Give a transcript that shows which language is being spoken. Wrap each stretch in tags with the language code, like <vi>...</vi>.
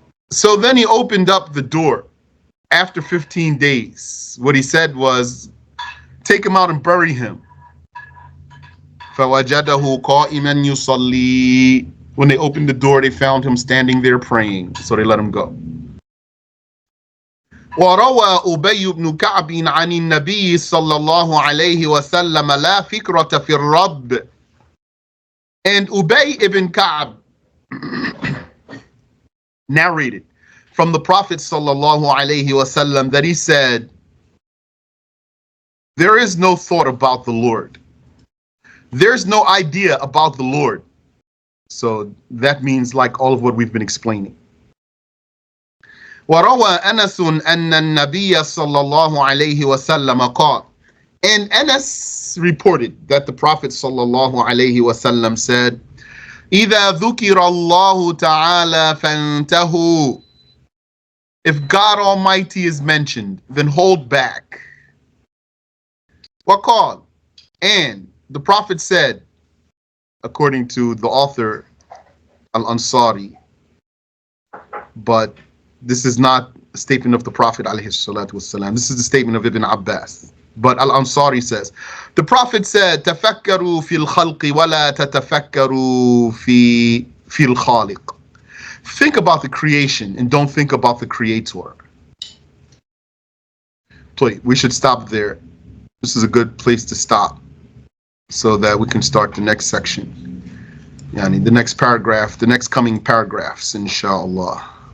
<en>So then he opened up the door after 15 days. What he said was, take him out and bury him.</en> <ar>فَوَجَدَهُ قَائِمًا يُصَلِّي.</ar> <en>When they opened the door, they found him standing there praying, so they let him go.</en> <ar>وروى أبي بن كعب عن النبي صلى الله عليه وسلم لا فكرة في الرب.</ar> <en>And Ubay ibn Ka'b narrated from the Prophet sallallahu alaihi wasallam that he said, there is no thought about the Lord. There's no idea about the Lord. So that means like all of what we've been explaining.</en> <ar>وروى أنس أن النبي صلى الله عليه وسلم قال.</ar> <en>And Anas reported that the Prophet sallallahu alaihi wasallam said,</en> <ar>إذا ذكر الله تعالى فانتهوا.</ar> <en>If God Almighty is mentioned, then hold back.</en> <ar>وقال.</ar> <en>And the Prophet said, according to the author Al-Ansari, but this is not a statement of the Prophet alayhi salatu wasalam. This is the statement of Ibn Abbas. But Al-Ansari says, the Prophet said,</en> <ar>تَفَكَّرُوا فِي الْخَلْقِ وَلَا تَتَفَكَّرُوا فِي الْخَالِقِ.</ar> <en>Think about the creation and don't think about the creator. Please, we should stop there. This is a good place to stop so that we can start the next section. Yani the next paragraph, the next coming paragraphs, inshallah.</en>